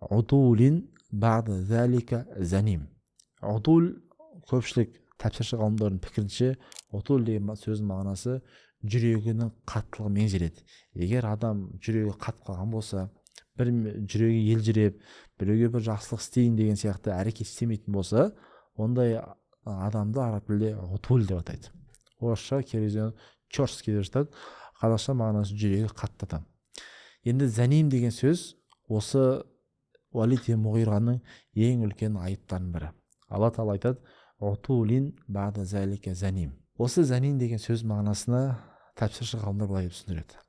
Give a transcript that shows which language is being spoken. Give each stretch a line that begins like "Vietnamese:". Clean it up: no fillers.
Arabic: Удулин бa'да залика заним.
Kazakh: Удул, көпшілік тәпсірші ғалымдардың пікірінше, удул деген сөздің мағынасы жүрегінің қаттылығы меңзеледі. Егер адам жүрегі қатып қалған болса, бір жүрегі елжіреп, біреуге бір жақсылық істейін деген сияқты әрекет істемейтін болса, ондай адамды араб тілінде удул деп атайды. Орысша керезен черстский деп жатады. Қазақша мағынасы жүрегі қатты адам. Енді заним деген сөз осы Уалид ибн Муғираның ең үлкен айыптарының бірі. Алла тағала айтады:
Arabic: "Утулин бa'да залика заним".
Kazakh: Осы заним деген сөз мағынасына тәпсірші ғалымдар былай деп түсіндіреді.